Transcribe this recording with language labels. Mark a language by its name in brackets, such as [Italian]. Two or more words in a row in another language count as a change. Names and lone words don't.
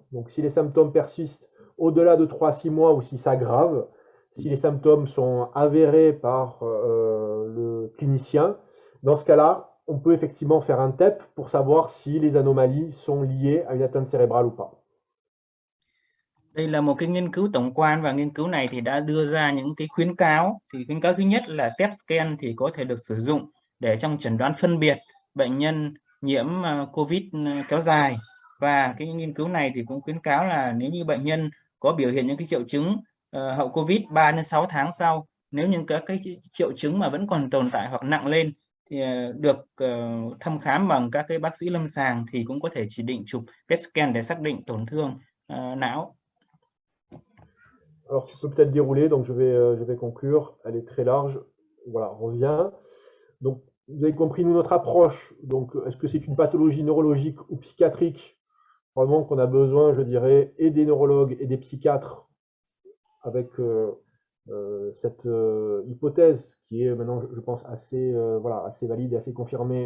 [French] Donc si les symptômes persistent au-delà de 3 à 6 mois ou si s'aggravent, si les symptômes sont avérés par le clinicien, dans ce cas-là, on peut effectivement faire un TEP pour savoir si les anomalies sont liées à une atteinte cérébrale ou pas. [Vietnamese] Đây là một cái nghiên cứu tổng quan, và nghiên cứu này thì đã đưa ra những cái khuyến cáo. Thì khuyến cáo thứ nhất là [English] PET scan [Vietnamese] thì có thể được sử dụng để trong chẩn đoán phân biệt bệnh nhân nhiễm COVID kéo dài. Và cái nghiên cứu này thì cũng khuyến cáo là nếu như bệnh nhân có biểu hiện những cái triệu chứng hậu COVID 3 đến 6 tháng sau, nếu như các cái triệu chứng mà vẫn còn tồn tại hoặc nặng lên thì được thăm khám bằng các cái bác sĩ lâm sàng, thì cũng có thể chỉ định chụp [English] PET scan [Vietnamese] để xác định tổn thương não. [French] Alors tu peux peut-être dérouler, donc je vais conclure, elle est très large, voilà, revient. Donc vous avez compris nous notre approche, donc est-ce que c'est une pathologie neurologique ou psychiatrique? Probablement qu'on a besoin, je dirais, et des neurologues et des psychiatres avec cette hypothèse qui est maintenant, je pense, assez, voilà, assez valide et assez confirmée.